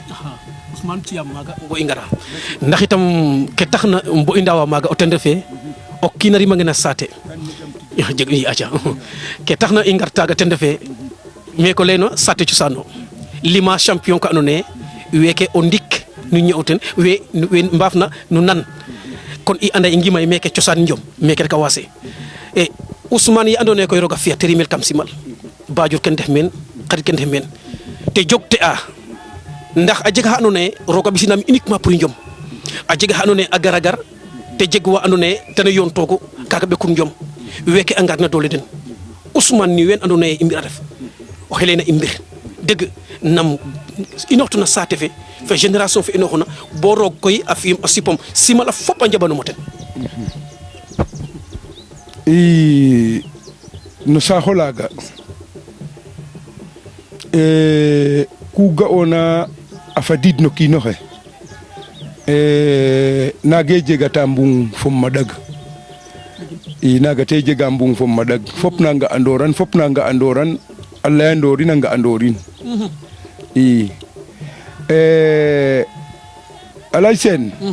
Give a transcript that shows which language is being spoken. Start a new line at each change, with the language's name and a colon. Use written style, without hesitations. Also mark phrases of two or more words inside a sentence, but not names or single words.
Serer: Ousmane Thiam maaga bo i ngara ndax itam ke taxna bo i ndaawa maaga o ten refe o kiin a rimangena saate jeg i aca ke taxna i ngar taaga ten refe me ko layno saate cosaan o lima champion ka andoona yee weeke o ndik nu ñëw ten we mbaafna nu nan kon i anda i ngimay meeke cosaan njom meeke rek a waase Ousmane yi andoona yee koy roog a fi'a te rimel kam simal Badior ken ndef meen xarit ken ndef meen te jogte a ndax a jega xa andoona yee roog a ɓisinam
French: uniquement pour
Serer: njom a jega xa andoona yee a gar te jeg wa andoona yee ten a yoontoogu kaaga ɓekum jom weeke a ngarna doole den Ousmane ni ween andoona yee i mbi'a ref oxe layna i mbir dëgg nam inoortuna saate fe fa génération fe inooxuna bo roog koy a fi'im a sipom simal a fop a njaɓanum o ten i no saax olaaga ku ga'oona a fadiid no kiin oxe naagee jegata mbung fo maɗag i naaga te jega mbung fo maɗag fop na nga'andooran a layandoorin a nga'andoorin i Alay Seen